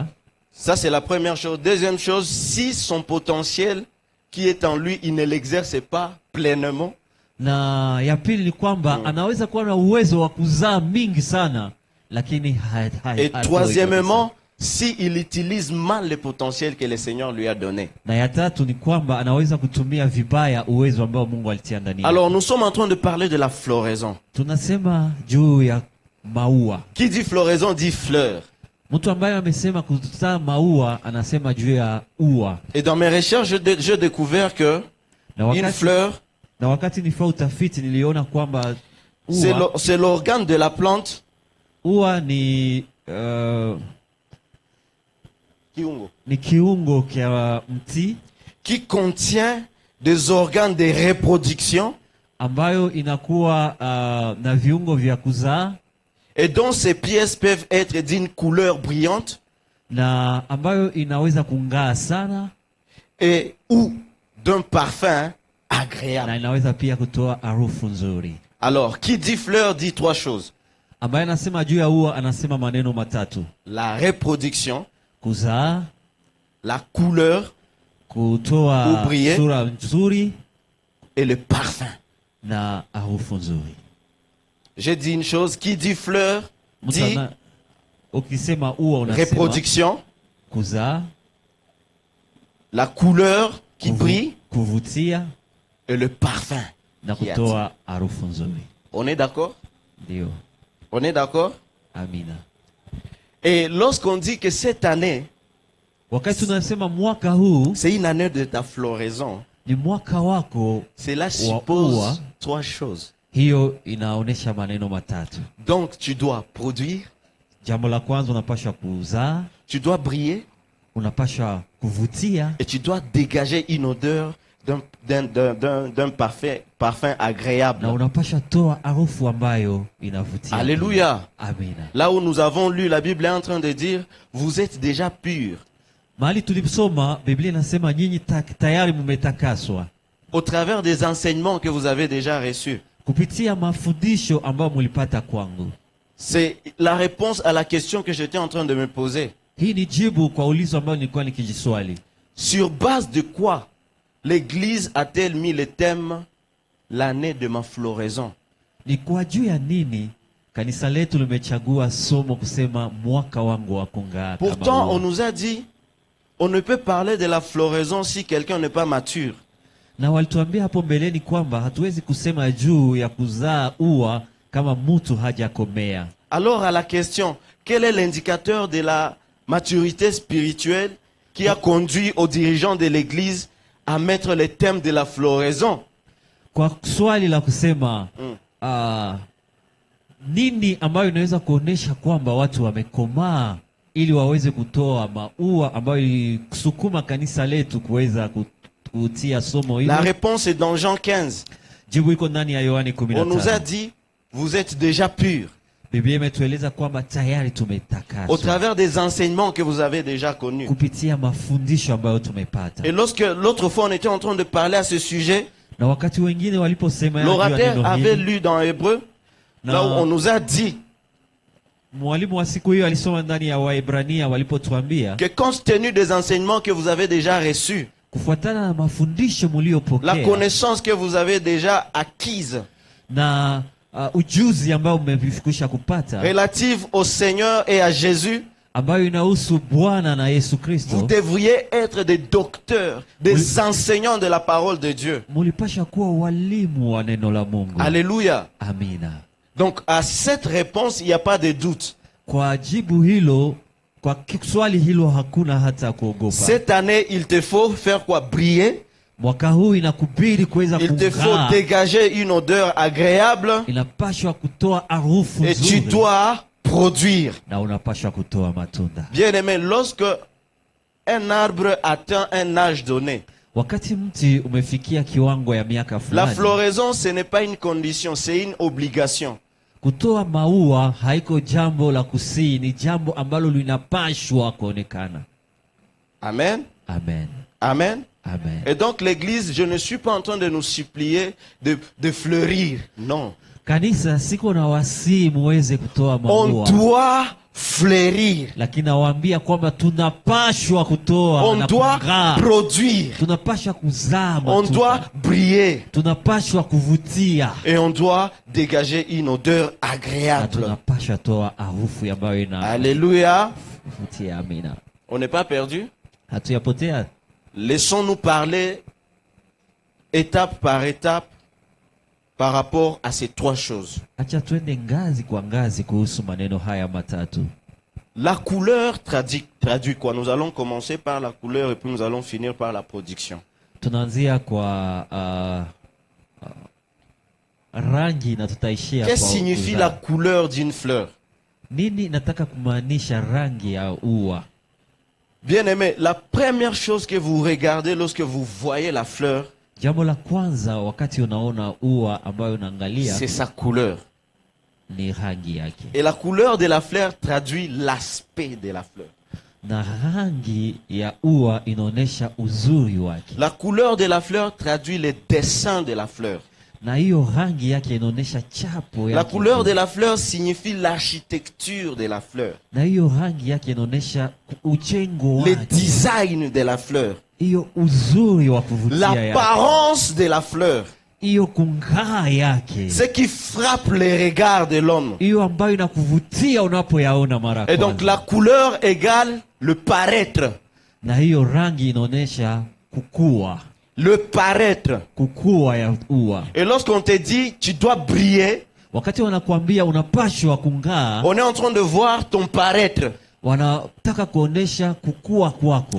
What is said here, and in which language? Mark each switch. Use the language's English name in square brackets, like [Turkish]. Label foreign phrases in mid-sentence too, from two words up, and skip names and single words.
[French] Ça c'est la première chose. Deuxième chose, si son potentiel qui est en lui, il ne l'exerce pas pleinement. [Swahili] Na ya pili ni kwamba anaweza kuwa na uwezo wa kuzaa mingi sana lakini [French] et troisièmement, si il utilise mal le potentiel que le Seigneur lui a donné. [Swahili] Na ya tatu ni kwamba anaweza kutumia vibaya uwezo ambao Mungu alitia ndani. [French] Alors nous sommes en train de parler de la floraison. [Swahili] Tunasema juu ya maua. [French] Qui dit floraison dit fleur. [Swahili] Mtu ambaye amesema kuzaa maua anasema juu ya ua. [French] Et dans mes recherches, j'ai découvert que une fleur, [Swahili] na wakati nilifanya utafiti niliona kwamba [French] c'est l'organe de la plante. [Swahili] Ua ni kiungo kia mti [French] qui contient des organes de reproduction [Swahili] ambayo inakuwa na viungo vya kuzaa, [French] et dont ces pièces peuvent être d'une couleur brillante, [Swahili] na ambayo inaweza kung'aa sana, [French] et ou d'un parfum agréable. [Swahili] Na inaweza pia kutoa harufu nzuri. [French] Alors, qui dit fleur dit trois choses. [Swahili] Ambaye anasema juu ya ua anasema maneno matatu: [French] la reproduction, [Swahili] kuzaa, [French] la couleur, [Swahili] kutoa sura nzuri, [French] et le parfum, [Swahili] na harufu nzuri. [French] J'ai dit une chose, qui dit fleur dit [Swahili] ukisema ua unasema [French] reproduction, [Swahili] kuzaa, [French] la couleur qui brille, [Swahili] kuvutia, [French] et le parfum, [Swahili] na kutoa harufu nzuri. [French] On est d'accord? [Swahili] Ndio. [French] On est d'accord? [Swahili] Amina. [French] Et lorsqu'on dit que cette année, [Swahili] wakati tunasema mwaka huu, [French] c'est une année de ta floraison, [Swahili] ni mwaka wako, [French] cela suppose trois choses. [Swahili] Hiyo inaonesha maneno matatu. [French] Donc tu dois produire, [Swahili] jambo la kwanza unapaswa kuzaa, [French] tu dois briller, [Swahili] unapaswa kuvutia, [French] et tu dois dégager une odeur d'un parfum agréable. [Swahili] Na unapaswa toa harufu ambayo inavutia. [French] Alléluia. [Swahili] Amina. [French] Là où nous avons lu, la Bible est en train de dire, vous êtes déjà purs. [Swahili] Mahali tuliposoma Biblia inasema nyinyi tayari mumetakaswa. [French] Au travers des enseignements que vous avez déjà reçus. [Swahili] Kupitia mafundisho ambayo mulipata kwangu. [French] C'est la réponse à la question que j'étais en train de me poser. [Swahili] Hii ni jibu kwa ulizo ambao nilikuwa nikijiswali. [French] Sur base de quoi l'Église a-t-elle mis le thème l'année de ma floraison? [Swahili] Ni kwa juu ya nini kanisa letu limechagua somo kusema mwaka wangu wa kung'aa? [French] Pourtant, on nous a dit, on ne peut parler de la floraison si quelqu'un n'est pas mature. [Swahili] Na walituambia hapo mbeleni kwamba hatuwezi kusema juu ya kuzaa ua kama mtu hajakomea. [French] Alors à la question, quel est l'indicateur de la maturité spirituelle qui a conduit aux dirigeants de l'Église à mettre le thème de la floraison? [Swahili] Kwa swali la kusema nini ambayo inaweza kuonesha kwamba watu wamekomaa ili waweze kutoa maua ambayo ilisukuma kanisa letu kuweza kutia somo hilo? [French] La réponse est dans Jean 15. [Swahili] Jibu iko ndani ya Yohana [French] On nous a [Swahili] 15. [French] dit, vous êtes déjà purs. [Swahili] Biblia imetueleza kwamba tayari tumetakaswa [French] Au travers des enseignements que vous avez déjà connus. [Swahili] kupitia mafundisho ambayo tumepata. [French] Et lorsque l'autre fois on était en train de parler à ce sujet, [Swahili] Na wakati wengine waliposema juu ya [French] l'orateur [Swahili] neno [French] avait [Swahili] hili, [French] lu dans Hébreu, là où on nous a dit [Swahili] mwalimu wa siku hiyo alisoma ndani ya Waebrania walipotuambia [French] que compte tenu des enseignements que vous avez déjà reçus, [Swahili] kufuatana na mafundisho [French] la [Swahili] mliopokea [French] connaissance que vous avez déjà acquise [Swahili] na ujuzi ambao umefikisha kupata [French] relative au Seigneur et à Jésus, [Swahili] ambayo inahusu Bwana na Yesu [French] vous [Swahili] Kristo, [French] devriez être des docteurs, des enseignants de la parole de Dieu. [Swahili] mulipasha kuwa walimu wa neno la Mungu. [French] Alléluia. [Swahili] Amina. [French] Donc à cette réponse, il n'y a pas de doute. [Swahili] Kwa jibu hilo, kwa swali hilo hakuna hata kuogopa. [French] Cette année, il te faut faire quoi? Briller. [Swahili] Mwaka huu inakubidi kuweza [French] Il te faut [Swahili] kung'aa. [French] dégager une odeur agréable [Swahili] Inapashwa kutoa harufu [French] et tu [Swahili] nzuri [French] dois produire. [Swahili] na unapashwa kutoa matunda. [French] Bien aimé, lorsque un arbre atteint un âge donné, [Swahili] Wakati mti umefikia kiwango ya miaka [French] la [Swahili] fulani, [French] floraison, ce n'est pas une condition, c'est une obligation. [Swahili] kutoa maua haiko jambo la kusii, ni jambo ambalo linapashwa kuonekana. Amen. Amen. Amen. Amen. [French] Et donc l'église, je ne suis pas en train de nous supplier de fleurir. Non. [Swahili] Kanisa siko na wasii muweze kutoa [French] On [Swahili] maua, [French] doit fleurir. [Swahili] lakini nawaambia kwamba tunapashwa kutoa [French] On [Swahili] na [French] doit [Swahili] kung'aa. [French] produire. [Swahili] Tunapashwa kuzaa [French] On [Swahili] matunda. [French] doit briller. [Swahili] Tunapashwa kuvutia [French] Et on doit dégager une odeur [Swahili] na [French] agréable. [Swahili] tunapashwa toa harufu ambayo [French] Alléluia. [Swahili] inavutia. Amina. [French] On n'est pas perdu. [Swahili] Hatuyapotea. [French] Laissons-nous parler étape par étape par rapport à ces trois choses. [Swahili] Acha twende ngazi kwa ngazi kuhusu maneno haya matatu. [French] La couleur traduit quoi? Nous allons commencer par la couleur et puis nous allons finir par la production. [Swahili] Tunaanzia kwa rangi na tutaishia kwa [French] Qu'est-ce que signifie [Swahili] kuzaa. [French] la couleur d'une fleur? [Swahili] Nini nataka kumaanisha rangi ya ua? [French] Bien aimé, la première chose que vous regardez lorsque vous voyez la fleur, [Swahili] Jambo la kwanza wakati unaona ua ambayo unaangalia [French] c'est sa couleur. [Swahili] ni rangi yake. [French] Et la couleur de la fleur traduit l'aspect de la fleur. [Swahili] Na rangi ya ua inaonesha uzuri wake. [French] La couleur de la fleur traduit le dessin de la fleur. [Swahili] Na hiyo rangi yake inaonesha chapo yake. [French] La couleur de la fleur signifie l'architecture de la fleur. [Swahili] Na hiyo rangi yake inaonesha ujengo [French] Le [Swahili] wake. [French] design de la fleur. [Swahili] Hiyo uzuri wa kuvutia yake. [French] L'apparence de la fleur. [Swahili] Hiyo kung'aa yake. [French] Ce qui frappe les regards de l'homme. [Swahili] Hiyo ambayo inakuvutia unapoyaona mara [French] Et donc [Swahili] kwanza. [French] la couleur égale le paraître. [Swahili] Na hiyo rangi inaonesha kukua. [French] Le paraître. [Swahili] Kukua ya ua. [French] Et lorsqu'on te dit tu dois briller, [Swahili] Wakati wanakuambia unapashwa kung'aa, [French] on est en train de voir ton paraître. [Swahili] wanataka kuonesha kukua kwako.